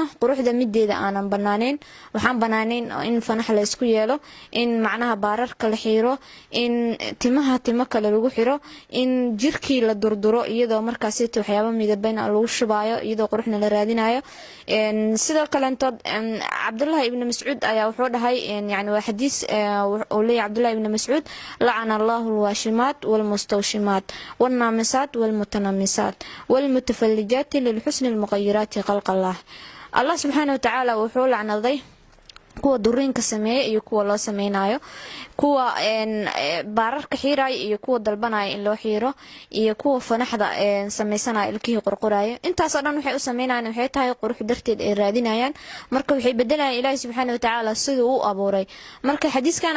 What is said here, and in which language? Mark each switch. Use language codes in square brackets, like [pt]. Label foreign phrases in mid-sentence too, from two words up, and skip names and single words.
[so] quruxda mideeda aanan banaaneyn waxaan banaaneyn in fanax la isku yeelo in macnaha baararka la xiro in timaha kale lagu xiro in jirkii la durduro iyadoo markaas waxyaabo midabayna lagu shubaayo iyadoo quruxna la raadinayo sidoo kale Abdullah ibn Mas'ud ayaa wuxuu dhahay yani waa xadiis oo leeyahay Abdullah ibn Mas'ud [ar] لعن الله الواشمات والمستوشمات والنامصات والمتنمصات والمتفلجات للحسن المغيرات خلق الله سبحانه وتعالى [so] wuxuu lacnaday kuwa durinka sameeyay iyo kuwa loo sameeynayo kuwa baararka xiray iyo kuwa dalbanaya in loo xiro iyo kuwa fanaxda sameeysanaya ilkii qorqorayo intaas oo dhan waxay u sameeynayaan waxay tahay qurux darteed ay raadinayaan marka waxay bedelayaan Ilaahay [ar] سبحانه وتعالى [so] sidoo uu abuuray marka xadiiskana